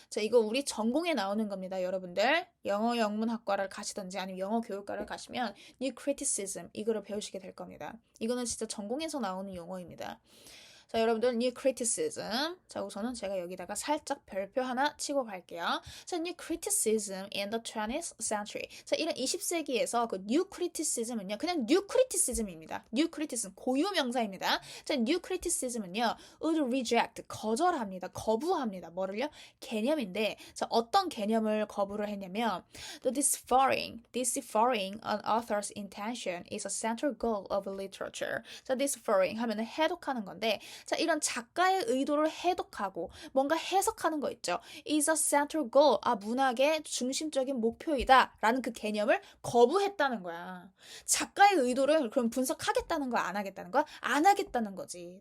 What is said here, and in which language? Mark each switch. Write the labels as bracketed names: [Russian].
[Korean] 자, 이거 우리 전공에 나오는 겁니다, 여러분들. 영어 영문학과를 가시든지 아니면 영어 교육과를 가시면 New Criticism 이거를 배우시게 될 겁니다. 이거는 진짜 전공에서 나오는 용어입니다. 자, 여러분들 New Criticism. 자, 우선은 제가 여기다가 살짝 별표 하나 치고 갈게요. [English] 자, New Criticism in the 20th century. [Korean] 자, 이런 20세기에서 그 New Criticism은요, 그냥 New Criticism입니다. New Criticism 고유 명사입니다. 자, New Criticism은요, [English] would reject [Korean] 거절합니다. 거부합니다. 뭐를요? 개념인데, 자, 어떤 개념을 거부를 했냐면, [English] the deciphering an author's intention is a central goal of literature. [Korean] 자, deciphering 하면은 해독하는 건데. 자, 이런 작가의 의도를 해독하고 뭔가 해석하는 거 있죠. [English] is a central goal. [Korean] 문학의 중심적인 목표이다. 라는 그 개념을 거부했다는 거야. 작가의 의도를 그럼 분석하겠다는 거야? 안 하겠다는 거야? 안 하겠다는 거지.